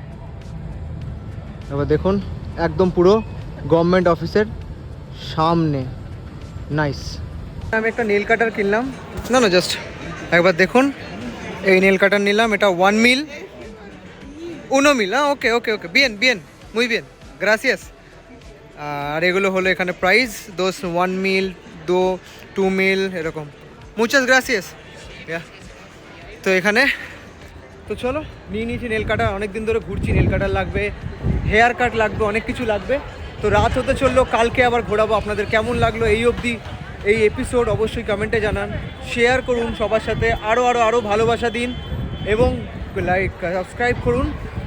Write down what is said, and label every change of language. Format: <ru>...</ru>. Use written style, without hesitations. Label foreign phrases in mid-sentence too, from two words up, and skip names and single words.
<bn>এবার দেখুন একদম পুরো</bn> <en>government office's</en> <bn>সামনে। নাইস। আমি একটা</bn> <en>nail cutter</en> <bn>কিনলাম। না জাস্ট একবার দেখুন, এই</bn> <en>nail cutter</en> <bn>নিলাম। এটা 1 mil. 1 mil. হ্যাঁ, ওকে।</bn> <es>bien, muy bien, gracias.</es> <bn>আর এগুলো হলো এখানে প্রাইস। 1 mil, 2 mil এরকম।</bn> <es>muchas gracias.</es> <bn>তো এখানে তো চলো, নিয়ে নিয়েছি</bn> <en>nail cutter.</en> <bn>অনেক দিন ধরে ঘুরছি,</bn> <en>nail cutter</en> <bn>লাগবে,</bn> <en>hair cut</en> <bn>লাগবে, অনেক কিছু লাগবে। তো রাত হতে চললো, কালকে আবার ঘোরাবো। আপনাদের কেমন লাগলো এই অবধি এই এপিসোড অবশ্যই কমেন্টে জানান, শেয়ার করুন সবার সাথে, আরও ভালোবাসা দিন, এবং</bn> <en>like subscribe</en> <bn>করুন।</bn>